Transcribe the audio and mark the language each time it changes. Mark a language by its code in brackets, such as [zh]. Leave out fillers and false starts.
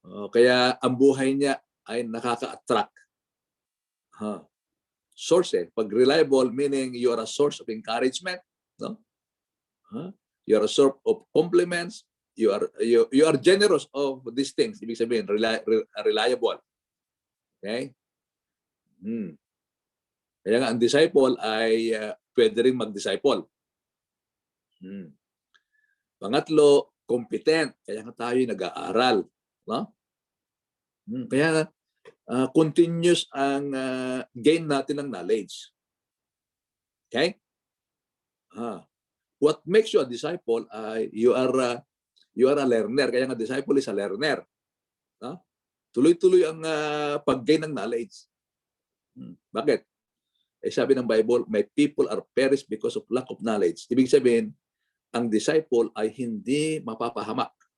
[tl] Kaya ang buhay niya ay nakaka-attract. [en] Source Pag reliable, meaning you are a source of encouragement, no? You are a source of compliments, you are generous of these things. [tl] Ibig sabihin, reliable. Okay? Kaya nga ang disciple ay pwede rin mag-disciple. Pangatlo, competent. Kaya nga tayo nag-aaral. No? Kaya continuous ang gain natin ng knowledge. Okay? [en] What makes you a disciple ay you are a learner. Kaya nga disciple is a learner. No? [tl] Tuloy-tuloy ang pag-gain ng knowledge. Bakit? Sabi ng Bible, [en] my people are perished because of lack of knowledge. [tl] Ibig sabihin, ang disciple ay hindi mapapahamak.